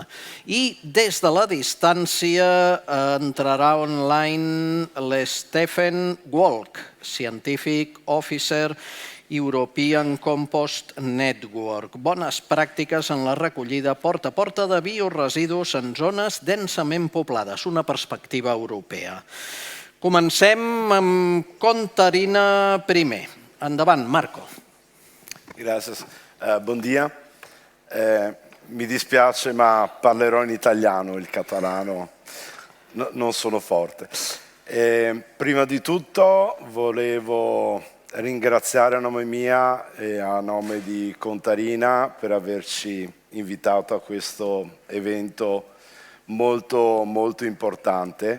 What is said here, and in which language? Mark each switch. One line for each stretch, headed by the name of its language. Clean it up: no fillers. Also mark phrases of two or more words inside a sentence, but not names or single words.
Catalan: I des de la distància entrarà online l'Stephen Walk,
English: Scientific Officer
Catalan: European Compost Network. Bones pràctiques en la recollida porta a porta de bioresidus en zones densament poblades, una perspectiva europea. Comencem amb Contarina primer. Endavant, Marco.
Italian: Grazie. Buon dia. Mi dispiace ma parlerò in italiano, il catalano non sono forte. Prima di tutto volevo ringraziare a nome mia e a nome di Contarina per averci invitato a questo evento molto molto importante.